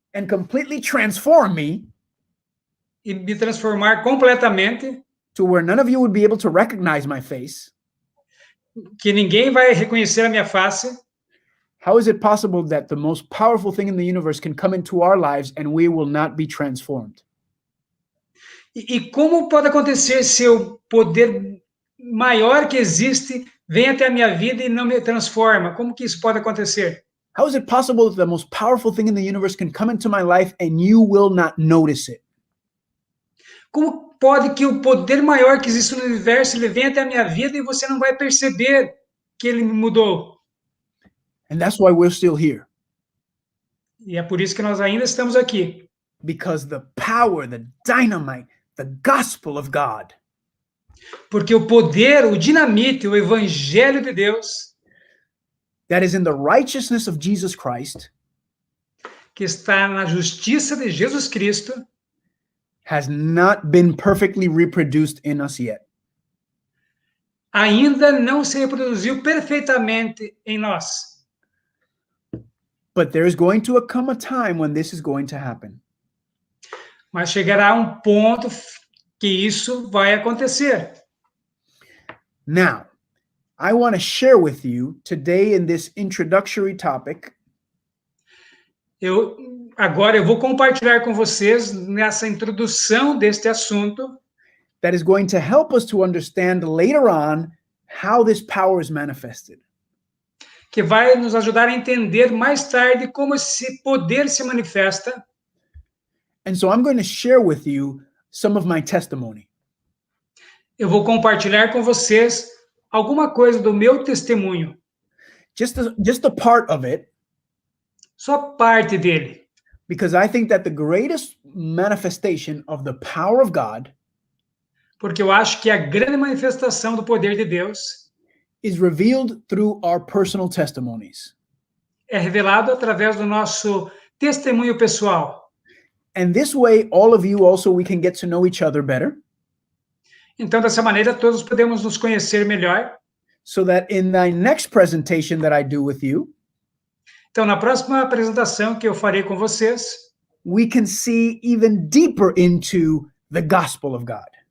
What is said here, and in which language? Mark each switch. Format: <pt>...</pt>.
<en>and completely transform me</en> <pt>e me transformar completamente,</pt> <en>to where none of you would be able to recognize my face,</en> <pt>que ninguém vai reconhecer a minha face,</pt> <en>how is it possible that the most powerful thing in the universe can come into our lives and we will not be transformed?</en> <pt>e como pode acontecer se o poder maior que existe vem até a minha vida e não me transforma? Como que isso pode acontecer?</pt> <en>How is it possible that the most powerful thing in the universe can come into my life and you will not notice it?</en> <pt>Como pode que o poder maior que existe no universo ele venha até a minha vida e você não vai perceber que ele me mudou?</pt> <en>And that's why we're still here.</en> <pt>E é por isso que nós ainda estamos aqui.</pt> <en>Because the power, the dynamite, the gospel of God</en> <pt>Porque o poder, o dinamite, o evangelho de Deus,</pt> <en>that is in the righteousness of Jesus Christ,</en> <pt>que está na justiça de Jesus Cristo,</pt> <en>has not been perfectly reproduced in us yet.</en> <pt>ainda não se reproduziu perfeitamente em nós.</pt> <en>But there is going to come a time when this is going to happen.</en> <pt>Mas chegará um ponto que isso vai acontecer.</pt> <en>Now, I want to share with you today in this introductory topic</en> <pt>Agora eu vou compartilhar com vocês nessa introdução deste assunto</pt> <en>that is going to help us to understand later on how this power is manifested.</en> <pt>que vai nos ajudar a entender mais tarde como esse poder se manifesta.</pt> <en>And so I'm going to share with you some of my testimony.</en> <pt>Eu vou compartilhar com vocês alguma coisa do meu testemunho,</pt> <en>Just a part of it,</en> <pt>só parte dele,</pt> <en>because I think that the greatest manifestation of the power of God</en> <pt>porque eu acho que a grande manifestação do poder de Deus</pt> <en>is revealed through our personal testimonies.</en> <pt>é revelado através do nosso testemunho pessoal.</pt> <en>And this way, all of you also, we can get to know each other better,</en> <pt>Então, dessa maneira, todos podemos nos conhecer melhor.</pt> <en>so that in the next presentation that I do with you,</en> <pt>Então, na próxima apresentação que eu farei com vocês,</pt> <en>we can see even deeper into the gospel of God.</en>